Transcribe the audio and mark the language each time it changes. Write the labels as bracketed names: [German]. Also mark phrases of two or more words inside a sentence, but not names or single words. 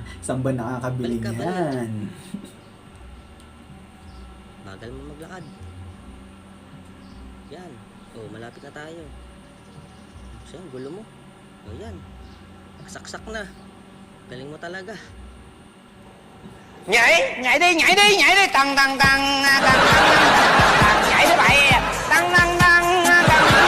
[Filipino] Saan ba nakakabili Balik ka, balik. niyan? Bagal mo maglakad. Yan. Oh, malapit na tayo. So, yan, gulo mo. Oh, yan. Saksak na. Galing mo talaga. [Vietnamese] Nhảy đi, tăng tăng tăng tăng tăng tăng. Nhảy đi vậy. Tăng tăng tăng tăng.